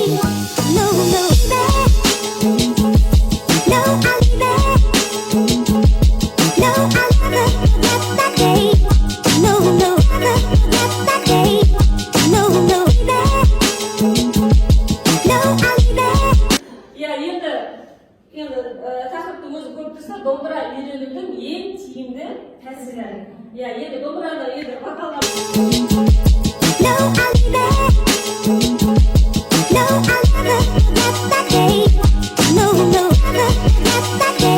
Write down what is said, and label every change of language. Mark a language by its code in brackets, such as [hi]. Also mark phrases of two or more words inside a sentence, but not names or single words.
[en] No, no, no, I'll never. No, I'll never forget that day. No, no, never forget that day. No, no, no, I'll never. [kk] Ya енді тақырыптың өзі көріп тұрса, домбыра үйренудің ең тиімді тәсілі. Ya енді домбырада енді вокалға. [en] No, I'll never. No, I'll never forget that day. No, no, never forget that day.